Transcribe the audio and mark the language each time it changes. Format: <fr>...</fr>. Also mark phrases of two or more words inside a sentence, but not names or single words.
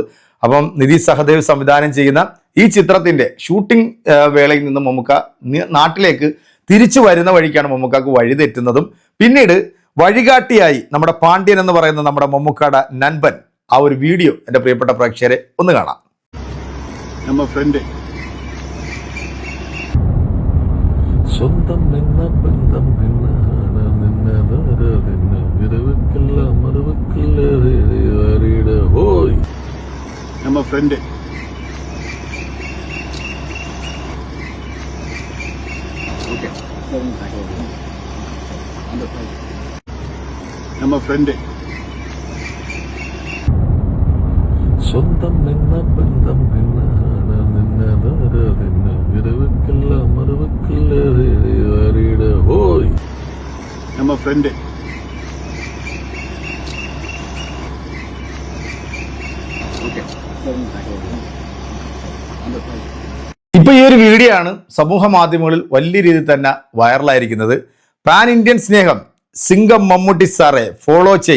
<ml>അപ്പം നിധി സഹദേവ് സംവിധാനം ചെയ്യുന്ന ഈ ചിത്രത്തിന്റെ ഷൂട്ടിംഗ് വേളയിൽ നിന്നും മമ്മൂക്ക നാട്ടിലേക്ക് തിരിച്ചു വരുന്ന വഴിക്കാണ് മമ്മൂക്കാക്ക് വഴി തെറ്റുന്നതും പിന്നീട് വഴികാട്ടിയായി നമ്മുടെ പാണ്ഡ്യൻ എന്ന് പറയുന്ന നമ്മുടെ മമ്മൂക്കയുടെ നൻപൻ ആ ഒരു വീഡിയോ എൻ്റെ പ്രിയപ്പെട്ട പ്രേക്ഷകരെ ഒന്ന് കാണാം.</ml> <ta>நம்ம ஃப்ரெண்ட் சொந்தம் என்ன பந்தம் என்ன இரவுக்கெல்லாம் மறுவுக்குள்ள ஹோய் நம்ம ஃப்ரெண்ட் நம்ம ஃப்ரெண்ட் சொந்தம் என்ன பந்தம் என்ன இரவுக்கெல்லாம் மறுவுக்குள்ள ஹோய் நம்ம ஃப்ரெண்ட்</ta> <ml>ഇപ്പൊ ഈ ഒരു വീഡിയോ ആണ് സമൂഹ മാധ്യമങ്ങളിൽ വലിയ രീതിയിൽ തന്നെ വൈറലായിരിക്കുന്നത്. പാൻ ഇന്ത്യൻ സ്നേഹം സിംഗം മമ്മൂട്ടി സാറെ ഫോളോ ചെയ്.</ml>